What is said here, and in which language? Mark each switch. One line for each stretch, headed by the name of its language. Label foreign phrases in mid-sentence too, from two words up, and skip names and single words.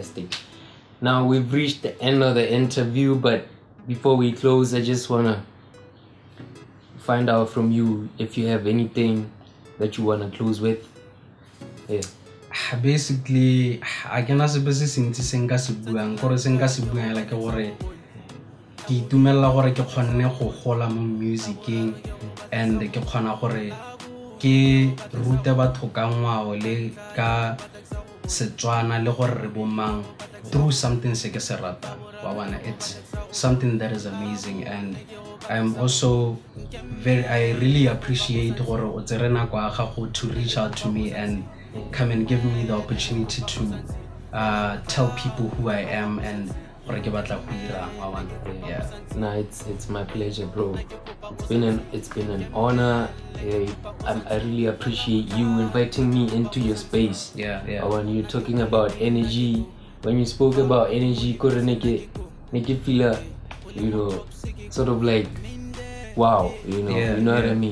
English: Now we've reached the end of the interview, but before we close, I just wanna find out from you if you have anything that you want to close with. Yeah. Basically, I can ask the since
Tswana: senga sibuang gore senga sibuang like gore ke itumela gore ke kgonne go gola mo musicing and ke kgona gore ke rute batho ka ngwao le ka Setswana le gore re bomang
English: through something
Tswana: se ke se ratang.
English: It's something that is amazing, and I'm also I really appreciate
Tswana: gore o tsere nako ya gago
English: to reach out to me and come and give me the opportunity to tell people who I am and
Tswana: gore ke batla go dira.
English: Yeah. No, it's my pleasure, bro. It's been an honor. I really appreciate you inviting me into your space. Yeah. When you're talking about energy, when you spoke about energy, could make it feel sort of like wow, you know what I mean?